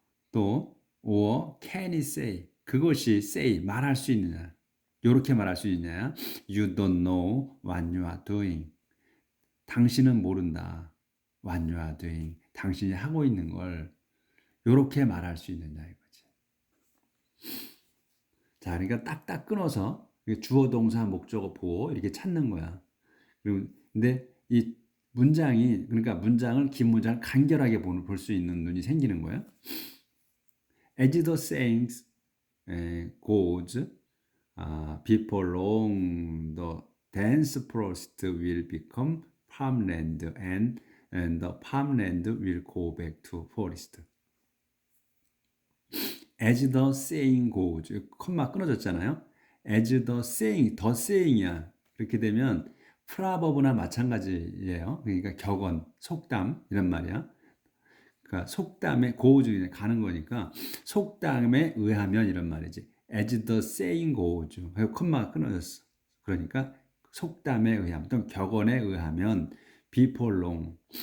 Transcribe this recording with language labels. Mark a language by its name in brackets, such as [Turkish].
[Korean] 또 [English] or can it say [Korean] 그것이 say 말할 수 있느냐. 이렇게 말할 수 있냐? [English] You don't know what you are doing. [Korean] 당신은 모른다. [English] What you are doing. [Korean] 당신이 하고 있는 걸 이렇게 말할 수 있느냐 이거지. 자, 그러니까 딱딱 끊어서 주어, 동사, 목적어, 보어 이렇게 찾는 거야. 근데 이 문장이 그러니까 문장을 긴 문장을 간결하게 볼 수 있는 눈이 생기는 거야. [English] As the saying goes. Before long, the dense forest will become farmland and the farmland will go back to forest. As the saying goes, [Korean] 콤마 끊어졌잖아요. As the saying, the saying이야. 그렇게 되면 프라버브나 마찬가지예요. 그러니까 격언, 속담 이런 말이야. 그러니까 속담에 goes 가는 거니까 속담에 의하면 이런 말이지. [English] As the saying goes. [Korean] 콤마가 끊어졌어. 그러니까 속담에 의하면 또는 격언에 의하면 [English] before long.